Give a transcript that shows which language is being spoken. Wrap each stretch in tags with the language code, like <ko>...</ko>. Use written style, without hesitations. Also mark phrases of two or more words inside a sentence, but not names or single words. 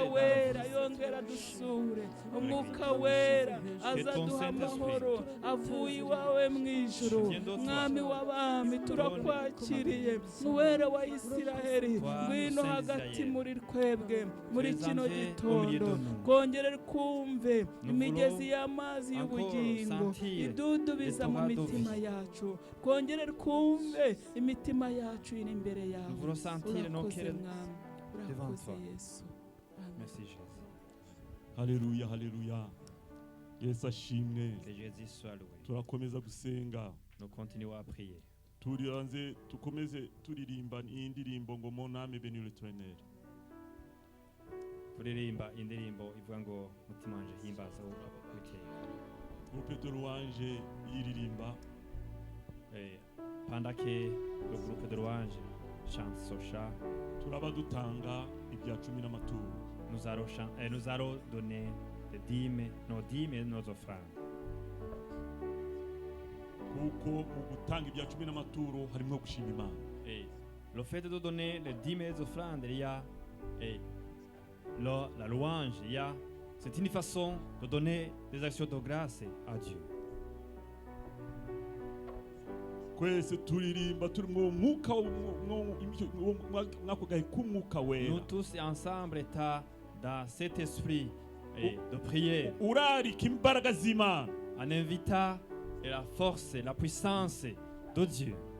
<rw>wera yongera dusure umwuka wera aza duha amahoro avuye iwawe mu ijuru mwami w'abami turakwakiriye uwera wa Isiraheli ngwino hagati muri twebwe muri kino gitondo kongere kumve imigezi y'amazi y'ubugingo idudubiza mu mitima yacu kongere kumve imitima yacu iri imbere yawe urakoze mwami urakoze Yesu</rw> <fr>Merci Jésus.</fr> <rw>Haleluya, haleluya. Yesu ashimwe.</rw> <fr>Que Jésus soit loué.</fr> <rw>Turakomeza gusenga.</rw> <fr>Nous continuons à prier.</fr> <rw>Turiranze tukomeze turirimba indirimbo ngo</rw> <fr>mon âme bénit l'Éternel.</fr> <rw>Turirimba indirimbo ivuga ngo mutima wanje himbaza Uwiteka.</rw> <fr>Groupe de louange yiririmba. Pendant que le groupe de louange chante son chant,</fr> <rw>turaba dutanga ibya 10 n'amaturo.</rw> <fr>Nous allons donner les dîmes, nos dîmes et nos offrandes.</fr> <rw>Kuko mu gutanga ibya 10 n'amaturo harimo gushima Imana.</rw> <fr>Le fait de donner les dîmes et les offrandes, il y a la louange, c'est une façon de donner des actions de grâce à Dieu. Nous tous ensemble étant dans cet esprit de prière, en invitant la force, la puissance de Dieu,</fr>